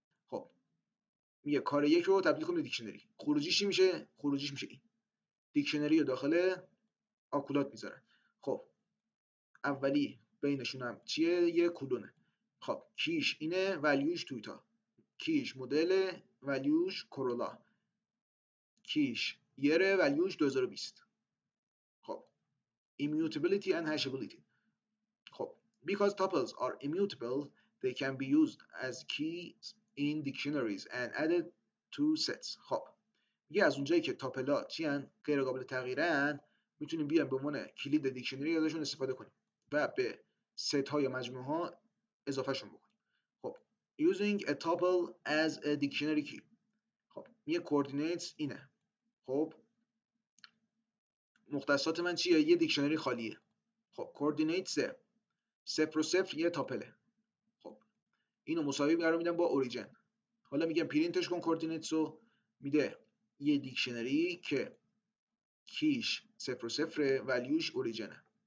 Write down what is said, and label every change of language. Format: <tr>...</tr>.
<fa>خب میگه کار یک رو تبدیل کن به دیکشنری. خروجیش چی میشه؟ خروجیش میشه این دیکشنری رو داخل آکولات میذارن. خب اولی بینشون هم چیه؟ یه کلونه. خب کیش اینه، ولیوش تویوتا، کیش مدل، ولیوش کرولا، کیش یره، ولیوش 2020.</fa> <en>خب immutability and hashability. خب because tuples are immutable they can be used as keys in dictionaries and added to sets.</en> <fa>خب یه از اونجایی که تاپلا چی ان؟ غیر قابل تغییرن، میتونیم بیایم به عنوان کلید دیکشنری ازشون استفاده کنیم و به ست ها یا مجموعه ها اضافه شون بکنیم.</fa> <en>خب using a tuple as a dictionary key.</en> <fa>خب یه coordinates اینه. خب مختصات من چیه؟ یه دیکشنری خالیه. خب coordinates صفر و صفر یه تاپله. خب اینو مساوی قرار میدم با اوریجن. حالا میگم پرینتش کن coordinates رو، میده یه دیکشنری که کیش صفر و صفر، ولیوش اوریجنه.</fa>